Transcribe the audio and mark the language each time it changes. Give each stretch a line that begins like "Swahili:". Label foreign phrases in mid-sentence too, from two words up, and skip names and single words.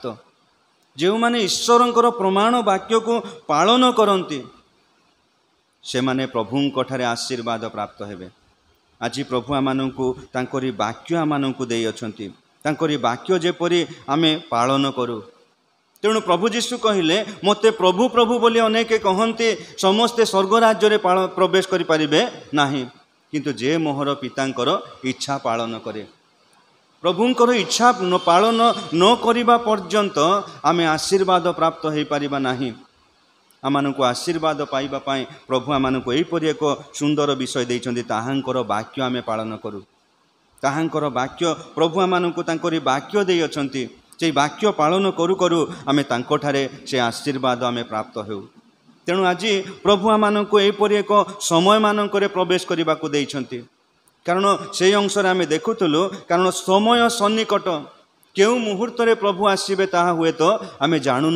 Odia: ଜେଉଁ ମାନେ ଈଶ୍ୱରଙ୍କର ପ୍ରମାଣ ବାକ୍ୟ କୁ ପାଳନ କରନ୍ତି, ସେ ମାନେ ପ୍ରଭୁଙ୍କ ଠାରେ ଆଶୀର୍ବାଦ ପ୍ରାପ୍ତ ହେବେ। ଆଜି ପ୍ରଭୁ ଆମମାନଙ୍କୁ ତାଙ୍କରି ବାକ୍ୟ ଆମମାନଙ୍କୁ ଦେଇ ଅଛନ୍ତି, ତାଙ୍କରି ବାକ୍ୟ ଯେପରି ଆମେ ପାଳନ କରୁ। ତେଣୁ ପ୍ରଭୁ ଯୀଶୁ କହିଲେ, ମତେ ପ୍ରଭୁ ପ୍ରଭୁ ବୋଲି ଅନେକ କହନ୍ତି, ସମସ୍ତେ ସ୍ୱର୍ଗ ରାଜ୍ୟ ରେ ପ୍ରବେଶ କରି ପାରିବେ ନାହିଁ, କିନ୍ତୁ ଯେ ମୋହର ପିତାଙ୍କର ଇଚ୍ଛା ପାଳନ କରେ। ପ୍ରଭୁଙ୍କର ଇଚ୍ଛା ପାଳନ ନ କରିବା ପର୍ଯ୍ୟନ୍ତ ଆମେ ଆଶୀର୍ବାଦ ପ୍ରାପ୍ତ ହୋଇ ପାରିବା ନାହିଁ। ଆମମାନଙ୍କୁ ଆଶୀର୍ବାଦ ପାଇବା ପାଇଁ ପ୍ରଭୁ ଆମମାନଙ୍କୁ ଏହିପରି ଏକ ସୁନ୍ଦର ବିଷୟ ଦେଇଛନ୍ତି, ତାହାଙ୍କର ବାକ୍ୟ ଆମେ ପାଳନ କରୁ। ତାହାଙ୍କର ବାକ୍ୟ ପ୍ରଭୁ ଆମମାନଙ୍କୁ ତାଙ୍କରି ବାକ୍ୟ ଦେଇ ଅଛନ୍ତି, ସେ ବାକ୍ୟ ପାଳନ କରୁ କରୁ ଆମେ ତାଙ୍କଠାରେ ସେ ଆଶୀର୍ବାଦ ଆମେ ପ୍ରାପ୍ତ ହେଉ। ତେଣୁ ଆଜି ପ୍ରଭୁ ଆମମାନଙ୍କୁ ଏହିପରି ଏକ ସମୟ ମାନଙ୍କରେ ପ୍ରବେଶ କରିବାକୁ ଦେଇଛନ୍ତି, କାରଣ ସେ ଅଂଶ ରେ ଆମେ ଦେଖୁଥିଲୁ, କାରଣ ସମୟ ସନ୍ନିକଟ, କେଉଁ ମୁହୂର୍ତ୍ତ ରେ ପ୍ରଭୁ ଆସିବେ ତାହା ହୁଏତ ଆମେ ଜାଣୁନା।